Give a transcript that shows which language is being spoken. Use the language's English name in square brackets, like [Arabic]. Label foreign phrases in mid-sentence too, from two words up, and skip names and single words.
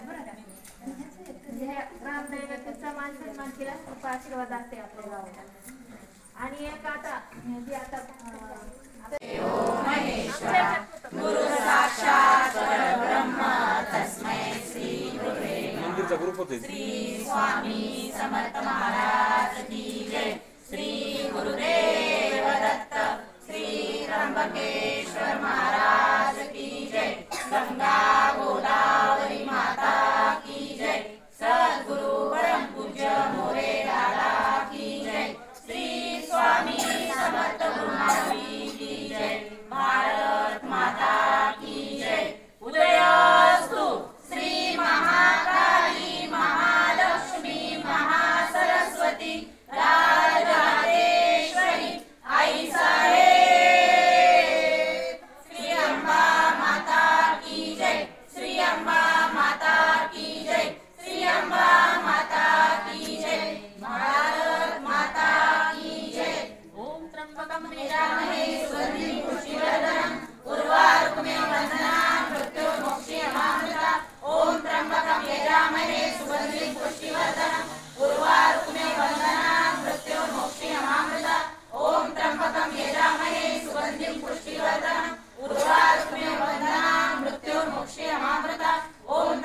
[Marathi] बरं का रामदैवतेचा मान सन्मान केला कृपा आशीर्वाद असते आपल्या गावाला आणि एक आता जे आता [Sanskrit] गुरु साक्षात परब्रह्म तस्मै श्री गुरुवे [Marathi] मंदिरचा ग्रुप होते [Hindi] श्री स्वामी समर्थ महाराज की जय श्री गुरुदेव दत्त श्री त्र्यंबकेश्वर महाराज की जय गंगा गोदावरी माता की जय सद्गुरु परम पूज्य मोरे दादा की जय श्री स्वामी समर्थ गुरुमाऊली की जय भारत माता की जय उदयास्तु श्री महाकाली महालक्ष्मी महासरस्वती राजराजेश्वरी आई साहेब श्री अंबा माता की जय श्री अंबा माता की जय श्री अंबा माता की जय भारत माता की जय [Sanskrit] ओम त्र्यंबकं यजामहे सुगन्धिं पुष्टिवर्धनम् उर्वारुकमेव वन्दनान् मृत्युर्मोक्षयमामृता ओम त्र्यंबकं यजामहे सुगन्धिं पुष्टिवर्धनम् उर्वारुकमेव वन्दनान् मृत्युर्मोक्षयमामृता ओम त्र्यंबकं यजामहे सुगन्धिं पुष्टिवर्धनम् उर्वारुकमेव वन्दनान् मृत्युर्मोक्षयमामृता ओम